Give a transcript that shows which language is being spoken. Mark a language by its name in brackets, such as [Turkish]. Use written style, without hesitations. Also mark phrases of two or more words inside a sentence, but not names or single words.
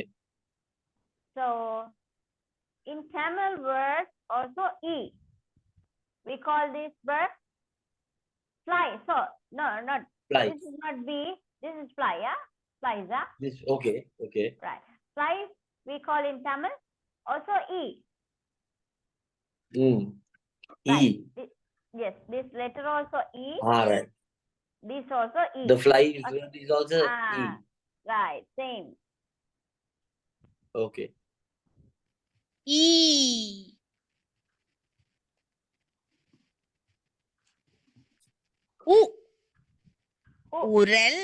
[English] So in Tamil words also E. We call this bird fly. So no, not Fly. this is not B. This is fly. Yeah, flies. Yeah, This. Okay. Okay. right. Flies we call in Tamil also E. Mm. E. Right. Yes, this letter also E. All right. This also E. The fly Okay. is also E. Right, same. Okay. [Tamil] ஈ உரல்